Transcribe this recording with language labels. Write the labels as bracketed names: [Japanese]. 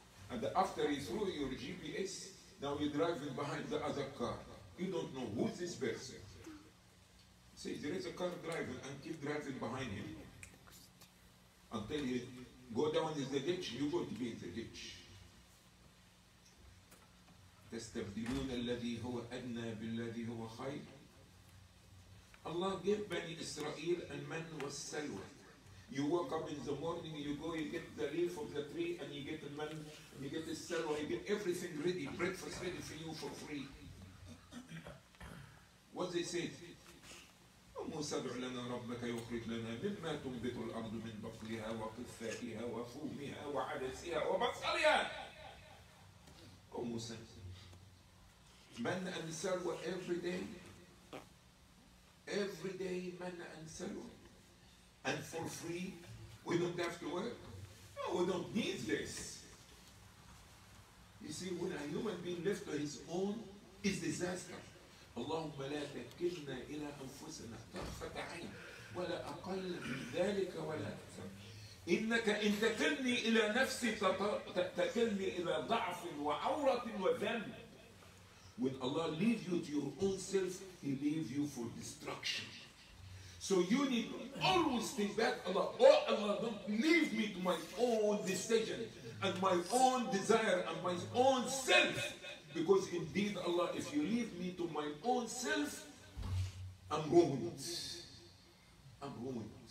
[English] And after you throw your GPS, now you're driving behind the other car. You don't know who's this person. Say there is a car driving and keep driving behind him until you go down in the ditch, you're going to be in the ditch. [Arabic] تستبدلون الذي هو أدنى بالذي هو خير. [English] Allah gave Bani Israel and man was salwa. You wake up in the morning, you go, you get the leaf of the tree, and you get the man, and you get the salwa, you get everything ready, breakfast ready for you for free. What they said? [Arabic] موسى ادع لنا ربك يخرج لنا مما تنبت الأرض من بقلها وقثائها وفومها وعدسها وبصلها. [English] Oh Musa, manna and salwa every day manna and salwa, and for free. We don't have to work. No, we don't need this. You see, when a human being left to his own, is disaster. [Arabic] اللهم لا تكلنا إلى أنفسنا طرفة عين ولا أقل من ذلك ولا أكثر. إنك إن تكلني إلى نفسي تكلني إلى ضعف وعورة وذنب. [English] When Allah leaves you to your own self, He leaves you for destruction. So you need to always think back, Allah, oh Allah, don't leave me to my own decision and my own desire and my own self. Because indeed, Allah, if you leave me to my own self, I'm ruined. I'm ruined.